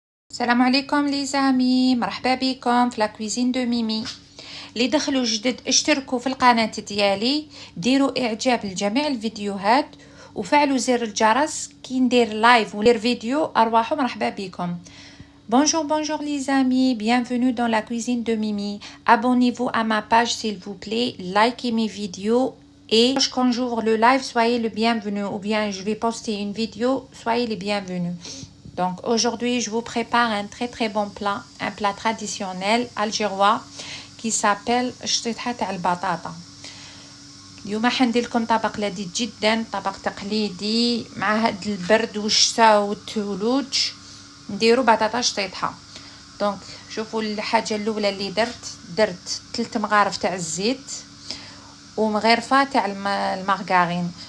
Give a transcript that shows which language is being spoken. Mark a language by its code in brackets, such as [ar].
[ar] السلام عليكم لي زامي، مرحبا بكم في لا كويزين دو ميمي. اللي دخلوا جدد اشتركوا في القناة ديالي، ديروا اعجاب لجميع الفيديوهات وفعلوا زر الجرس كي ندير لايف وندير فيديو. ارواحوا مرحبا بكم. [fr] Bonjour les amis, bienvenue dans la cuisine de Mimi. Abonnez-vous à ma page s'il vous plaît, likez mes vidéos et quand j'ouvre le live, soyez le bienvenu ou bien je vais poster une vidéo, soyez les bienvenus. Donc aujourd'hui, je vous prépare un très bon plat, un plat traditionnel algérois qui s'appelle الشطيحة تاع البطاطا. [ar] اليوم حندير لكم طبق لذيذ جدا، طبق تقليدي مع هاد البرد والشتاء والثلوج. نديرو بطاطا شطيحة. دونك شوفوا الحاجة الأولى اللي درت 3 مغارف تاع الزيت ومغرفه تاع المارغرين.